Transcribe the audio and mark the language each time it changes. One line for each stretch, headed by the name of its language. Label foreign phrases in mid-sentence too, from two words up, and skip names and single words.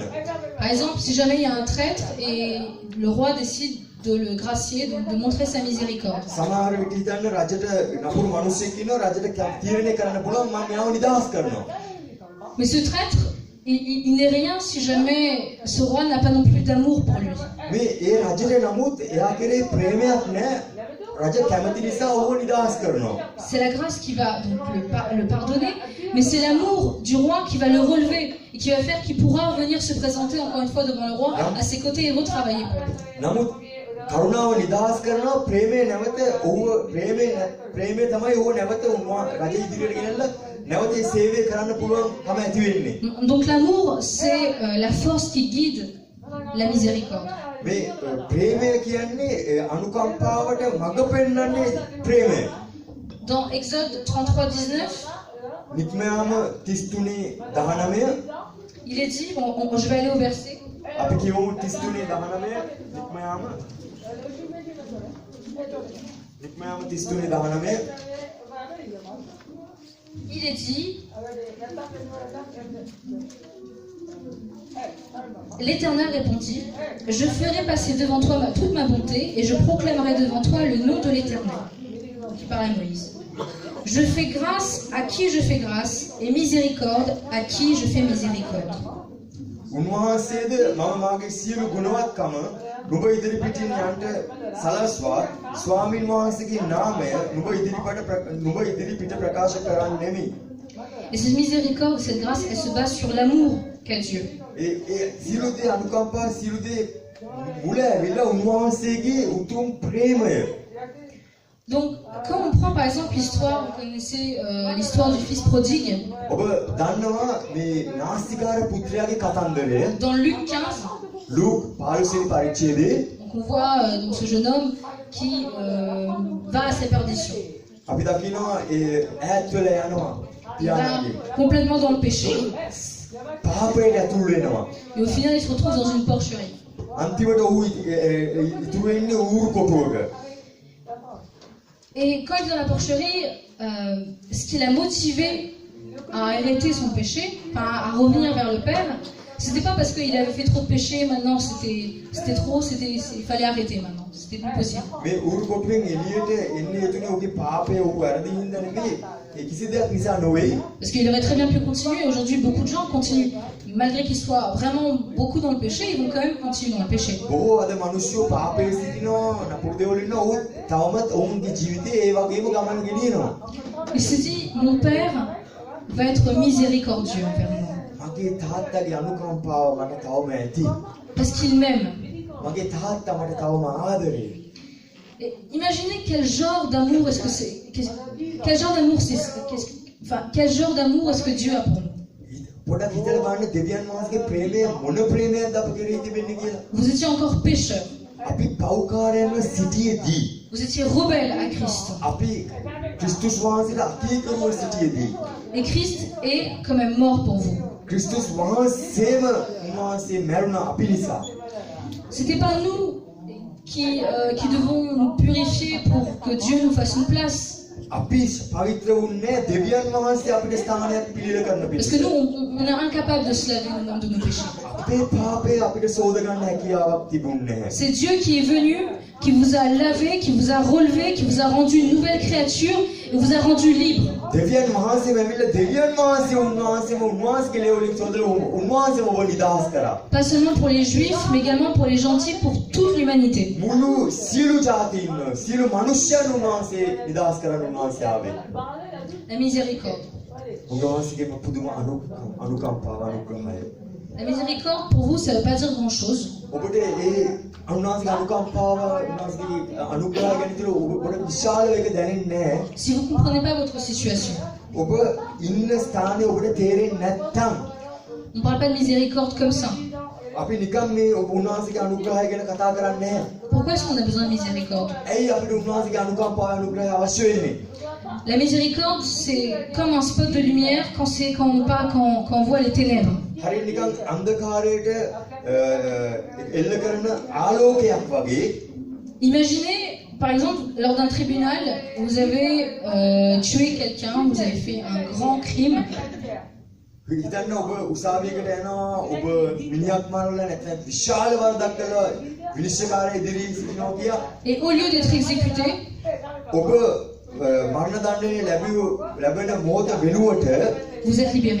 French: Par exemple, si jamais il y a un traître et le roi décide de le gracier, de montrer sa miséricorde.
Sinhala: සමහර විට හිතන්න රජට නපුරු මිනිස්සෙක් ඉන්නවා රජට තීරණය කරන්න පුළුවන් මම යාව නිදහස් කරනවා.
French: Mais ce traître, il n'est rien si jamais ce roi n'a pas non plus d'amour pour lui.
Sinhala: මේ ඒ රජට නමුත් එයා කෙරේ ප්‍රේමයක් නැහැ. රජ කැමති නිසා ඔහු නිදහස් කරනවා.
French: C'est la grâce qui va donc le pardonner, mais c'est l'amour du roi qui va le relever et qui va faire qu'il pourra venir se présenter encore une fois devant le roi à ses côtés et retravailler pour lui.
Sinhala: නමුත් කරුණාව නිදහස් කරනවා ප්‍රේමය නැවත ඔහු ප්‍රේමය තමයි ඔහු නැවත රජ ඉදිරියට ගෙනල්ලා නැවත ඒ සේවය කරන්න පුළුවන්කම ඇති වෙන්නේ.
French: Donc l'amour, c'est la force qui guide la miséricorde.
Sinhala: මේ ප්‍රේමය කියන්නේ අනුකම්පාවට මඟ පෙන්වන්නේ ප්‍රේමය.
French: Dans Exode 33:19,
Sinhala: නික්මයාම 33:19
French: il est dit, je vais aller au verset.
Sinhala: අපි කියමු 33:19 නික්මයාම 33:19
French: Il est dit, l'Éternel répondit, je ferai passer devant toi toute ma bonté et je proclamerai devant toi le nom de l'Éternel. Qui parle à Moïse. Je fais grâce à qui je fais grâce et miséricorde à qui je fais miséricorde.
Sinhala: උන්වහන්සේද මම මාගේ සියලු ගුණවත්කම නුඹ ඉදිරිපිටින් යන්ට සලස්වා ස්වාමීන් වහන්සේගේ නාමය නුඹ ඉදිරිපිට ප්‍රකාශ කරන්නෙමි.
French: Et cette miséricorde, cette grâce, elle se base sur l'amour qu'a Dieu.
Sinhala: සියලු දේ අනුකම්පා සියලු දේ මුල ඇවිල්ලා උන්වහන්සේගේ උතුම් ප්‍රේමය.
French: Donc, quand on prend par exemple l'histoire, vous connaissez l'histoire du fils prodigue.
Sinhala: ඔබ දන්නවා මේ නාස්තිකාර පුත්‍රයාගේ කතන්දරය.
French: Dans Luc 15,
Sinhala: ලූක් 15 වෙනි පරිච්ඡේදයේ
French: donc on voit donc ce jeune homme qui va à sa perdition.
Sinhala: අපි දකිනවා ඒ ඈත් වෙලා යනවා.
French: Il va complètement dans le péché.
Sinhala: පාපයට ඇතුල් වෙනවා.
French: Et au final, il se retrouve dans une porcherie.
Sinhala: අන්තිමට ඔහු ඉතුරු වෙන්නේ ඌරු කොටුවක.
French: Et quand il est dans la porcherie, ce qui l'a motivé à arrêter son péché, enfin à revenir vers le Père, c'était pas parce qu'il avait fait trop de péchés, maintenant c'était trop, il fallait arrêter maintenant, c'était plus possible.
Sinhala: මේ ඌරු කොටුවෙන් එළියට එන්නේ එතුනේ ඔහුගේ පාපය ඔහු වැරදි හින්දා නෙමෙයි. ඒ කිසි දෙයක් නිසා නොවේයි.
French: Parce qu'il aurait très bien pu continuer. Aujourd'hui, beaucoup de gens continuent. Malgré qu'ils soient vraiment beaucoup dans le péché, ils vont quand même continuer dans le péché.
Sinhala: බොහෝ අද මිනිස්සු පාපයේ සිටිනවා නපුරු දේවල් ඉන්නවා ඔහු තවමත් ඔවුන්ගේ ජීවිතේ ඒ වගේම ගමන ගෙනියනවා.
French: Il se dit, mon Père va être miséricordieux envers moi.
Sinhala: මගේ තාත්තගේ අනුකම්පාව මට තවම ඇති.
French: Parce qu'il m'aime.
Sinhala: මගේ තාත්තා මට තවම ආදරේ.
French: Et imaginez quel genre d'amour est-ce que c'est. Quel genre d'amour c'est. Enfin, quel genre d'amour est-ce que Dieu a pour nous?
Sinhala: පොඩක් හිතලා බලන්න දෙවියන් වහන්සේගේ ප්‍රේමය මොන ප්‍රේමයක්ද අප කෙරෙහි තිබෙන්නේ කියලා.
French: Vous étiez encore pécheurs.
Sinhala: අපි පව්කාරයන්ව සිටියේදී
French: Vous étiez rebelles à Christ.
Sinhala: අපි ක්‍රිස්තුස් වහන්සේට අකීකරුව සිටියේදී
French: Et Christ est quand même mort pour vous.
Sinhala: ක්‍රිස්තුස් වහන්සේම උන්වහන්සේ මැරුණා අපි නිසා.
French: C'était pas nous qui devons nous purifier pour que Dieu nous fasse une place.
Sinhala: අපි පවිත්‍ර වුණේ දෙවියන් වහන්සේ අපිට ස්ථානයක් පිළිල කරන්න
French: Parce que nous, on est incapable de se laver nous-mêmes de nos péchés.
Sinhala: අපේ පාපේ අපිට සෝද ගන්න හැකියාවක් තිබුණේ නැහැ.
French: C'est Dieu qui est venu, qui vous a lavé, qui vous a relevé, qui vous a rendu une nouvelle créature et vous a rendu libre.
Sinhala: දෙවියන් වහන්සේ මෙමිල දෙවියන් වහන්සේ උන්වහන්සේගේ ලේවලින් සෝදලා උන්වහන්සේම ඔබ නිදහස් කරා.
French: Pas seulement pour les juifs, mais également pour les gentils, pour toute l'humanité.
Sinhala: මුළු සියලු ජාතීන් සියලු මිනිස්යන් උන්වහන්සේ නිදහස් කරන්න උන්වහන්සේ ආවේ.
French: La miséricorde.
Sinhala: උන්වහන්සේගේ පුදුම අනුකම්පාව අනුග්‍රහය.
French: La miséricorde, pour vous, ça ne veut pas dire grand-chose.
Sinhala: ඔබට ඒ උන්වහන්සේගේ අනුකම්පාව උන්වහන්සේගේ අනුග්‍රහය ගැන විතර ඔබට විශාල එක දැනෙන්නේ නැහැ.
French: Si vous ne comprenez pas votre situation.
Sinhala: ඔබ ඉන්න ස්ථානේ ඔබට තේරෙන්නේ නැත්නම්
French: On ne parle pas de miséricorde comme ça.
Sinhala: අපි නිකන් මේ උන්වහන්සේගේ අනුග්‍රහය ගැන කතා කරන්නේ නැහැ.
French: Pourquoi est-ce qu'on a besoin de miséricorde?
Sinhala: ඇයි අපිට උන්වහන්සේගේ අනුකම්පාව අනුග්‍රහය අවශ්‍ය වෙන්නේ?
French: La miséricorde, c'est comme un spot de lumière quand on voit les ténèbres.
Sinhala: හරිය නිකන් අන්ධකාරයට එල්ල කරන ආලෝකයක් වගේ.
French: Imaginez, par exemple, lors d'un tribunal, vous avez tué quelqu'un, vous avez fait un grand crime.
Sinhala: හිතන්න ඔබ උසාවියකට යනවා ඔබ මිනිහක් මරලා නැත්නම් විශාල වරදක් කළා විනිශ්චයකාරය ඉදිරියේ සිටිනවා කියා.
French: Et au lieu d'être exécuté,
Sinhala: ඔබ මරණ දඬුවම ලැබෙන මොහොත වෙනුවට
French: vous êtes libéré.